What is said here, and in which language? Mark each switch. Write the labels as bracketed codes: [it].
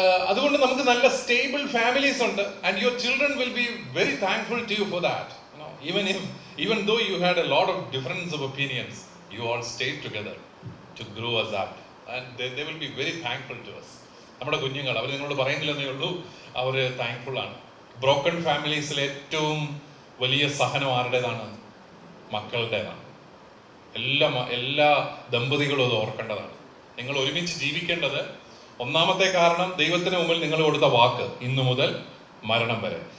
[ml] അതുകൊണ്ട് നമുക്ക് നല്ല സ്റ്റേബിൾ ഫാമിലീസ് ഉണ്ട്. [en] And your children will be very thankful to you for that. Even though you had a lot of difference of opinions, you all stayed together to grow us up, and they will be very thankful to us. [ml] നമ്മുടെ കുഞ്ഞുങ്ങൾ, അവർ നിങ്ങളോട് പറയുന്നില്ലെന്നേ ഉള്ളൂ, അവർ thankful ആണ്. Broken ഫാമിലീസിലെ ഏറ്റവും വലിയ സഹനം ആരുടേതാണ്? മക്കളുടേതാണ്. എല്ലാ ദമ്പതികളും അത് ഓർക്കേണ്ടതാണ്. നിങ്ങൾ ഒരുമിച്ച് ജീവിക്കേണ്ടത്, ഒന്നാമത്തെ കാരണം ദൈവത്തിന് മുമ്പിൽ നിങ്ങൾ കൊടുത്ത വാക്ക്, ഇന്നു മുതൽ മരണം വരെ.